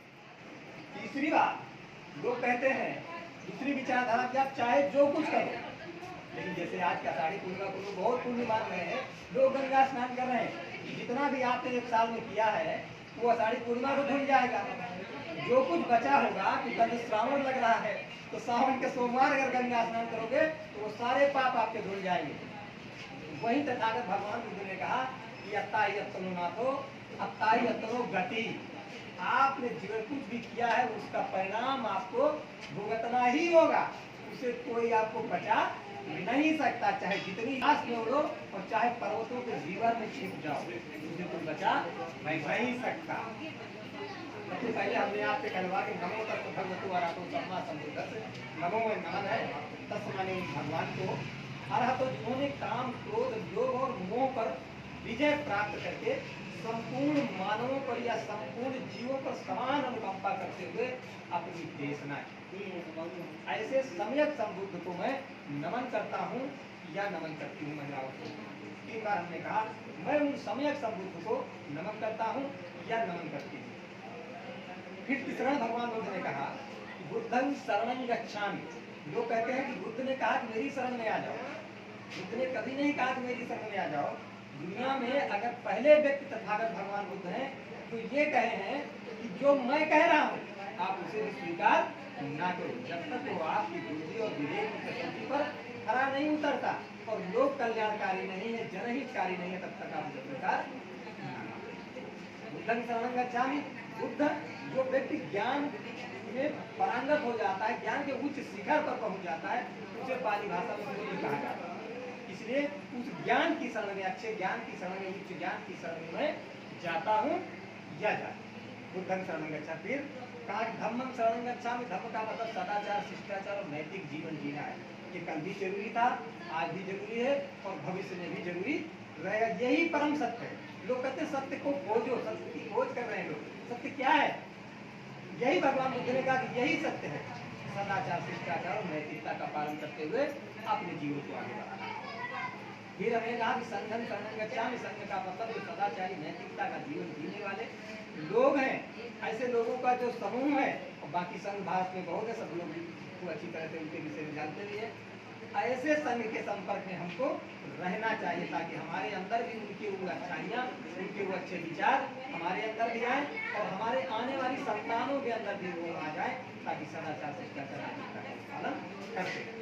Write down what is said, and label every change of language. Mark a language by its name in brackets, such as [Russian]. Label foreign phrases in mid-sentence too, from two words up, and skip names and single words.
[Hindi] तीसरी बात, लोग कहते हैं, दूसरी विचारधारा कि आप चाहे जो कुछ करो, लेकिन जैसे आज का आषाढ़ी पूर्णिमा को लोग बहुत पूर्ण मान रहे हैं, लोग गंगा स्नान कर रहे हैं, जितना भी आपने 1 साल में किया है वो आषाढ़ी पूर्णिमा को धुल जाएगा। जो कुछ बचा होगा कि कल श्रावण लग रहा है तो सावन के सोमवार अगर गंगा स्नान करोगे तो वो सारे पाप आपके धुल जाएंगे। वही तथागत भगवान बुद्ध ने कहा कि [Pali] अत्ताई अत्तनो नाथो, अत्ताई अत्तनो गति। [Hindi] आपने जो कुछ भी किया है उसका परिणाम आपको भुगतना ही होगा, उसे कोई आपको बचा नहीं सकता। चाहे जितनी आस में उड़ो और चाहे पर्वतों के जीवन में छिप जाओ, उसे कोई बचा नहीं सकता। सबसे पहले हमने आपसे कहलवा कि [Pali] नमो तस् भगवतो अरहतो सम्मा सम्बुद्धस्स। [Hindi] नमो में नमन है, तस् माने भगवान को, अरहतो जिन्होंने काम, क्रोध, लोभ और मोह पर विजय प्राप्त करके संपूर्ण मानवों पर या संपूर्ण जीवों पर समान अनुकंपा करते हुए अपनी देशना की। ऐसे सम्यक संबुद्ध को मैं नमन करता हूँ या नमन करती हूँ महिलाओं को। 3 बार हमने कहा मैं उन सम्यक संबुद्ध को नमन करता हूँ या नमन करती हूँ। फिर तीसरा भगवान बुद्ध ने कहा [Pali] बुद्धं शरणं गच्छामि। [Hindi] लोग कहते हैं कि बुद्ध ने कहा कि मेरी शरण में आ जाओ, बुद्ध ने कभी नहीं कहा कि मेरी शरण में आ जाओ। दुनिया में अगर पहले व्यक्ति तथागत भगवान बुद्ध हैं तो ये कहे हैं कि जो मैं कह रहा हूँ आप उसे भी स्वीकार ना करो, जब तक वो आपकी बुद्धि और विवेक की कसौटी पर खरा नहीं उतरता और लोक कल्याणकारी नहीं है, जनहितकारी नहीं है, तब तक आप उसे स्वीकार ना करो। [Pali] बुद्धं शरणं गच्छामि। [Hindi] बुद्ध जो व्यक्ति ज्ञान में पारंगत हो जाता है, ज्ञान के उच्च शिखर पर पहुंच जाता है, उसे पाली भाषा में बुद्ध कहा जाता है। इसलिए उस ज्ञान की शरण में, अच्छे ज्ञान की शरण में, उच्च ज्ञान की शरण में मैं जाता हूँ या जाता हूँ। [Pali] बुद्धं शरणं गच्छामि। [Hindi] फिर कहा कि [Pali] धम्मं शरणं गच्छामि। [Hindi] धर्म का मतलब सदाचार, शिष्टाचार और नैतिक जीवन जीना है। ये कल भी जरूरी था, आज भी जरूरी है और भविष्य में भी जरूरी रहेगा। यही परम सत्य है। लोग कहते हैं सत्य को खोजो, सत्य की खोज कर रहे हैं लोग। सत्य क्या है? यही भगवान बुद्ध ने कहा कि यही सत्य है। सदाचार, शिष्टाचार और नैतिकता का पालन करते हुए अपने जीवन को आगे बढ़ाना। फिर हमें कहा कि [Pali] संघं शरणं गच्छामि। [Hindi] संघ का मतलब जो सदाचारी, नैतिकता का जीवन जीने वाले लोग हैं, ऐसे लोगों का जो समूह है, और बाकी संघ भारत में बहुत है, सब लोग को अच्छी तरह से उनके विषय में जानते भी है। ऐसे संघ के संपर्क में हमको रहना चाहिए ताकि हमारे अंदर भी उनकी वो अच्छाइयाँ, उनके वो अच्छे विचार हमारे अंदर भी आए और हमारे आने वाली संतानों के अंदर भी वो आ जाए, ताकि सदाचार, शिष्टाचार का पालन कर सके।